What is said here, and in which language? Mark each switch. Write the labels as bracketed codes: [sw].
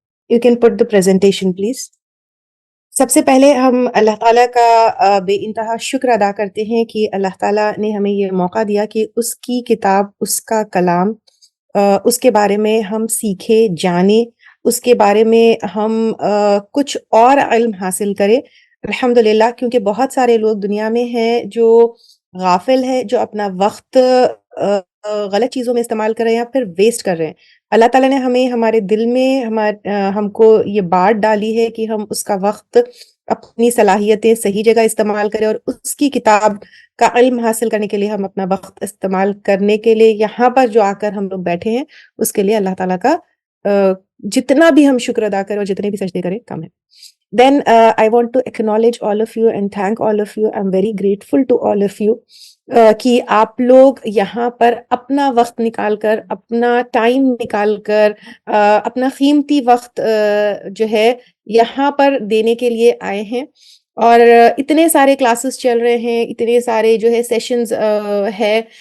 [en] You can put the presentation please. [ur] سب سے پہلے ہم اللہ تعالیٰ کا بے انتہا شکر ادا کرتے ہیں کہ اللہ تعالیٰ نے ہمیں یہ موقع دیا کہ اس کی کتاب، اس کا کلام، اس کے بارے میں ہم سیکھیں، جانیں، اس کے بارے میں ہم کچھ اور علم حاصل کریں. الحمدللہ، کیونکہ بہت سارے لوگ دنیا میں ہیں جو غافل ہے، جو اپنا وقت غلط چیزوں میں استعمال کر رہے ہیں یا پھر ویسٹ کر رہے ہیں. اللہ تعالیٰ نے ہمیں ہمارے دل میں ہم کو یہ بات ڈالی ہے کہ ہم اس کا وقت، اپنی صلاحیتیں صحیح جگہ استعمال کریں، اور اس کی کتاب کا علم حاصل کرنے کے لیے ہم اپنا وقت استعمال کرنے کے لیے یہاں پر جو آ کر ہم لوگ بیٹھے ہیں، اس کے لیے اللہ تعالیٰ کا جتنا بھی ہم شکر ادا کریں اور جتنے بھی سجدے کریں کم ہے. [en] Then I want to acknowledge all of you and thank all of you. I'm very grateful to all of you [ur] کہ آپ لوگ یہاں پر اپنا وقت نکال کر، اپنا ٹائم نکال کر، اپنا قیمتی وقت جو ہے یہاں پر دینے کے لیے آئے ہیں. اور اتنے سارے کلاسز چل رہے ہیں، اتنے سارے جو ہے سیشنز ہے.